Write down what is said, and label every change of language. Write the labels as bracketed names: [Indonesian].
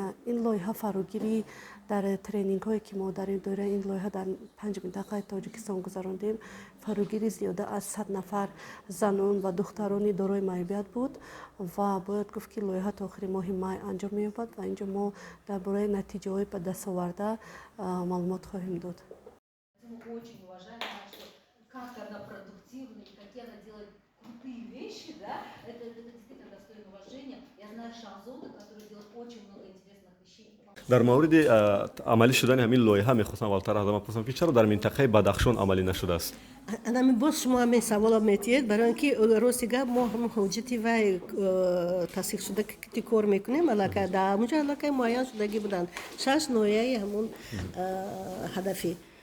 [Tajik] ин лоиҳа фарогири дар тренингҳое ки мо дар доираи ин лоиҳа дар 5 минтақаи тоҷикистон гузарондем, фарогири зиёда аз 100 нафар занон ва духтарони дорои маъюбият буд ва бояд гуфт ки лоиҳа то охири моҳи май анҷом меёбад ва инҷо мо дар бораи натиҷаҳои ба дастоварда маълумот хоҳем дод. [Russian] Как она продуктивна и какие она делает крутые вещи, да, это действительно достойно уважения. Я знаю Шахзоду, которая делает очень много интересных вещей. [Tajik] дар мавриди амалӣ шудани ҳамин лоиҳа мехостам аввалтар аз ҳама пурсам ки чаро дар минтақаи Бадахшон амалӣ нашудааст? Она боз шумо ҳамин савола метиҳед, барои ин ки рости гап мо ҳуҷҷати вай тасдиқ шуда ки кор мекунем, аллакай дар ҳамунҷо аллакай муайян шудагӣ буданд 6 ноҳияи ҳамун ҳадафи.